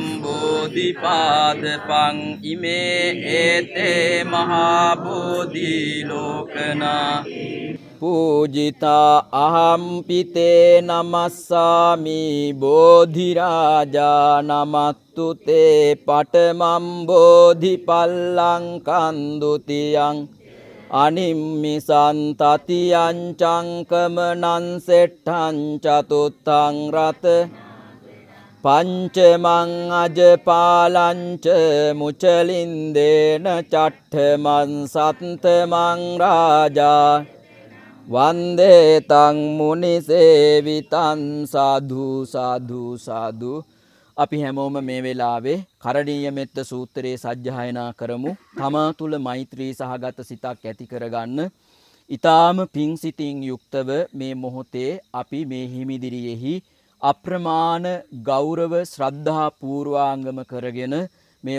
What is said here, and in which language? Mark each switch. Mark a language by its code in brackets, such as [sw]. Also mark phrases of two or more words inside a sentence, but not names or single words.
[pi] බෝධිපාදපං ඉමේ ඒතේ මහා බෝධි ලෝකනා පූජිතා අහම්පිතේ නමස්සාමි බෝධිරාජා නමත්තු තේ පඨමම් බෝධිපල්ලංකං ဒ ුතියං අනිම්මිසං තතියං චංකමනං සෙට්ඨං චතුත්තං රත පංචමං අජපාලංච මුචලින්දේන චට්ඨමං සත්තමං රාජා වන්දේ තං මුනි සේවිතං සාධු සාධු සාධු. [si] අපි හැමෝම මේ වෙලාවේ කරණීය මෙත්ත සූත්‍රයේ සජ්ජායනා කරමු. තමා තුළ මෛත්‍රී සහගත සිතක් ඇති කරගන්න. ඊ타ම පිං සිතින් යුක්තව මේ මොහොතේ අපි මේ හිමිදිරියෙහි අප්‍රමාණ ගෞරව ශ්‍රද්ධා පූර්වාංගම කරගෙන මේ